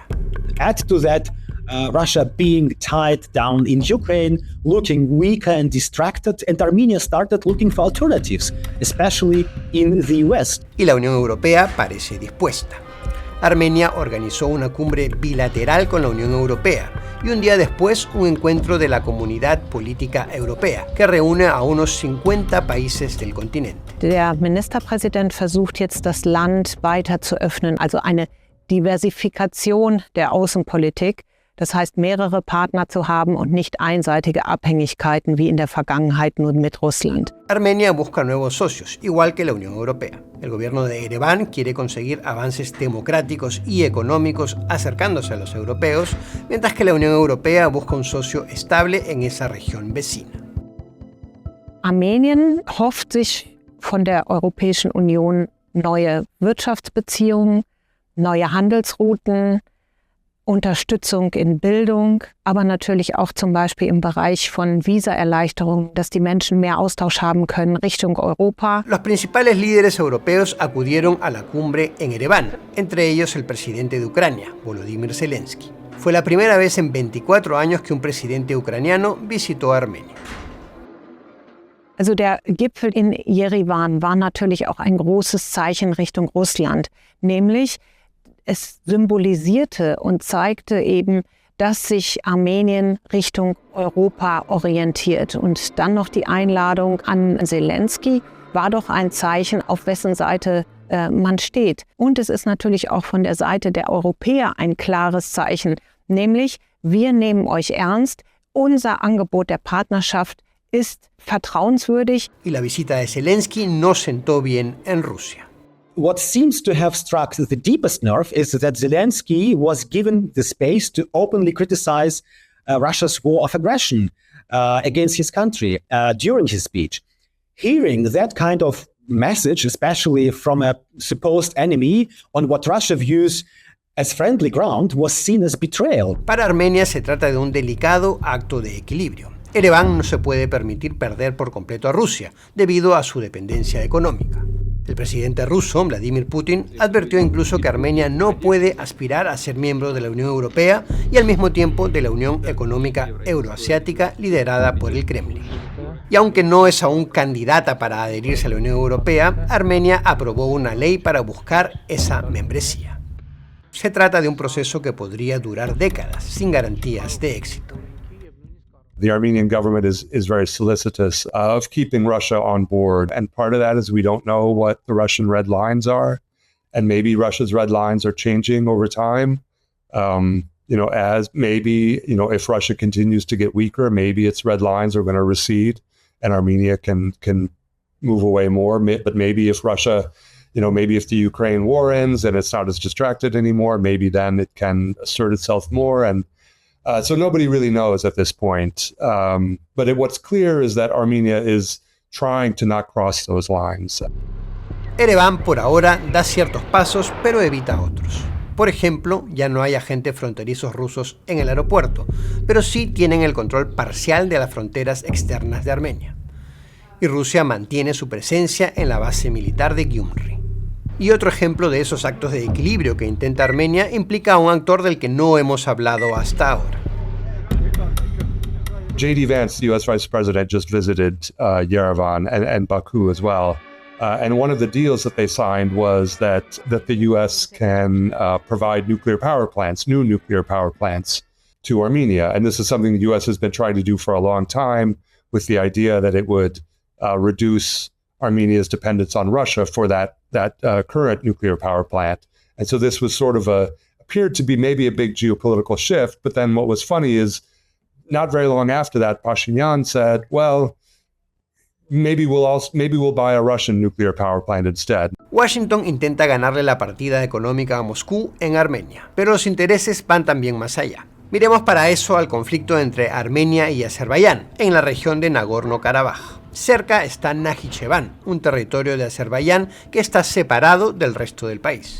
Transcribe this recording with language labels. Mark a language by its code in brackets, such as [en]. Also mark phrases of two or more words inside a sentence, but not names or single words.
[en] Add to that Russia being tied down in Ukraine, looking weaker and distracted, and Armenia started looking for alternatives, especially in the US. [es] Y la Unión Europea parece dispuesta. Armenia organizó una cumbre bilateral con la Unión Europea y un día después un encuentro de la Comunidad Política Europea, que reúne a unos 50 países del continente. [de] Der Ministerpräsident versucht jetzt, das Land weiter zu öffnen, also eine Diversifikation der Außenpolitik. Das heißt, mehrere Partner zu haben und nicht einseitige Abhängigkeiten wie in der Vergangenheit nur mit Russland. [es] Armenia busca nuevos socios, igual que la Unión Europea. El gobierno de Ereván quiere conseguir avances democráticos y económicos acercándose a los europeos, mientras que la Unión Europea busca un socio estable en esa región vecina. [de] Armenien hofft sich von der Europäischen Union neue Wirtschaftsbeziehungen, neue Handelsrouten, Unterstützung in Bildung, aber natürlich auch zum Beispiel im Bereich von Visaerleichterungen, dass die Menschen mehr Austausch haben können Richtung Europa. [es] Los principales líderes europeos acudieron a la cumbre en Ereván, entre ellos el presidente de Ucrania, Volodymyr Zelensky. Fue la primera vez en 24 años que un presidente ucraniano visitó Armenia. [de] Also der Gipfel in Jerewan war natürlich auch ein großes Zeichen Richtung Russland, nämlich es symbolisierte und zeigte eben, dass sich Armenien Richtung Europa orientiert. Und dann noch die Einladung an Zelensky war doch ein Zeichen, auf wessen Seite man steht. Und es ist natürlich auch von der Seite der Europäer ein klares Zeichen, nämlich wir nehmen euch ernst, unser Angebot der Partnerschaft ist vertrauenswürdig. [es] Y la visita de Zelensky no sentó bien en Rusia. [en] What seems to have struck the deepest nerve is that Zelensky was given the space to openly criticize Russia's war of aggression against his country during his speech. Hearing that kind of message, especially from a supposed enemy on what Russia views as friendly ground, was seen as betrayal. [es] Para Armenia se trata de un delicado acto de equilibrio. Ereván no se puede permitir perder por completo a Rusia, debido a su dependencia económica. El presidente ruso, Vladimir Putin, advirtió incluso que Armenia no puede aspirar a ser miembro de la Unión Europea y al mismo tiempo de la Unión Económica Euroasiática liderada por el Kremlin. Y aunque no es aún candidata para adherirse a la Unión Europea, Armenia aprobó una ley para buscar esa membresía. Se trata de un proceso que podría durar décadas, sin garantías de éxito. [en] The Armenian government is very solicitous of keeping Russia on board. And part of that is we don't know what the Russian red lines are. And maybe Russia's red lines are changing over time. As maybe, if Russia continues to get weaker, maybe its red lines are going to recede and Armenia can move away more. But maybe if Russia, maybe if the Ukraine war ends and it's not as distracted anymore, maybe then it can assert itself more. And so nobody really knows at this point. But what's clear is that Armenia is trying to not cross those lines. [es] Ereván por ahora da ciertos pasos, pero evita otros. Por ejemplo, ya no hay agentes fronterizos rusos en el aeropuerto, pero sí tienen el control parcial de las fronteras externas de Armenia. Y Rusia mantiene su presencia en la base militar de Gyumri. Y otro ejemplo de esos actos de equilibrio que intenta Armenia implica a un actor del que no hemos hablado hasta ahora. [en] J.D. Vance, the U.S. Vice President, just visited Yerevan and Baku as well. And one of the deals that they signed was that the U.S. can provide new nuclear power plants to Armenia. And this is something the U.S. has been trying to do for a long time, with the idea that it would reduce Armenia's dependence on Russia for that current nuclear power plant. And so this was sort of appeared to be maybe a big geopolitical shift. But then what was funny is not very long after that, Pashinyan said, well, maybe we'll buy a Russian nuclear power plant instead. [es] Washington intenta ganarle la partida económica a Moscú en Armenia, pero los intereses van también más allá. Miremos para eso al conflicto entre Armenia y Azerbaiyán, en la región de Nagorno-Karabaj. Cerca está Najicheván, un territorio de Azerbaiyán que está separado del resto del país.